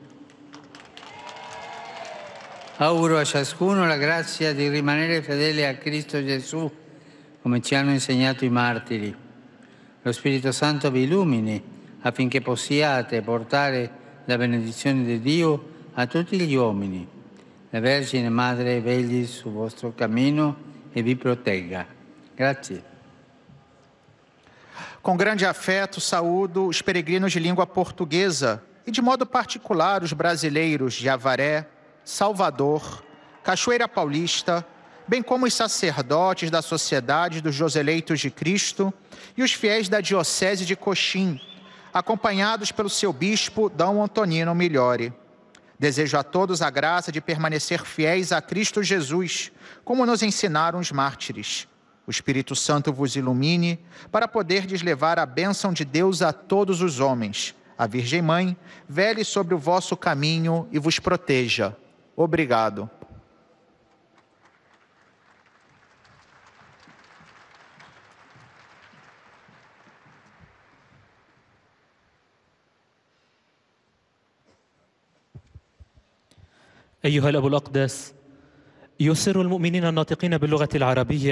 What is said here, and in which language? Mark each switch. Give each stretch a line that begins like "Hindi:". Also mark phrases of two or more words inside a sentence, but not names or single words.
Italian: Auguro a ciascuno la grazia di rimanere fedele a Cristo Gesù, come ci hanno insegnato i martiri. Lo Spirito Santo vi illumini affinché possiate portare la benedizione di Dio a tutti gli uomini. La Vergine Madre vegli sul vostro cammino e vi protegga. Grazie.
Portuguese: Com grande afeto, saúdo os peregrinos de língua portuguesa e, de modo particular, os brasileiros de Avaré, Salvador, Cachoeira Paulista, bem como os sacerdotes da Sociedade dos Joseleitos de Cristo e os fiéis da Diocese de Coxim, acompanhados pelo seu bispo, D. Antonino Migliore. Desejo a todos a graça de permanecer fiéis a Cristo Jesus, como nos ensinaram os mártires. O Espírito Santo vos ilumine para poderdes levar a bênção de Deus a todos os homens. A Virgem Mãe vele sobre o vosso caminho e vos proteja. Obrigado.
Arabic: أيها الأب الأقدس، يسر المؤمنين الناطقين باللغة العربية